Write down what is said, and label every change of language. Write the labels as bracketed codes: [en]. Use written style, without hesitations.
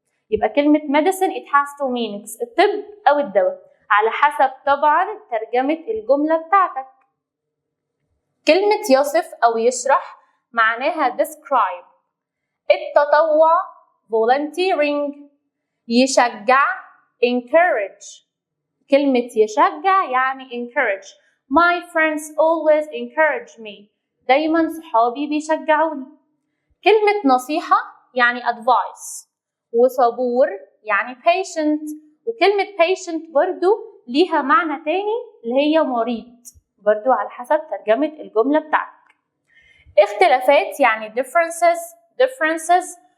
[ar] يبقى كلمة medicine [en] it has two meanings، [ar] الطب او الدواء على حسب طبعا ترجمة الجملة بتاعتك. كلمة يصف او يشرح معناها describe. التطوع volunteering. يشجع encourage. كلمة يشجع يعني encourage. [en] My friends always encourage me. [ar] دايما صحابي بيشجعوني. كلمة نصيحة يعني advice. وصبور يعني patient. وكلمة patient برضو ليها معنى تاني اللي هي مريض، برضو على حسب ترجمة الجملة بتاعتك. اختلافات يعني differences.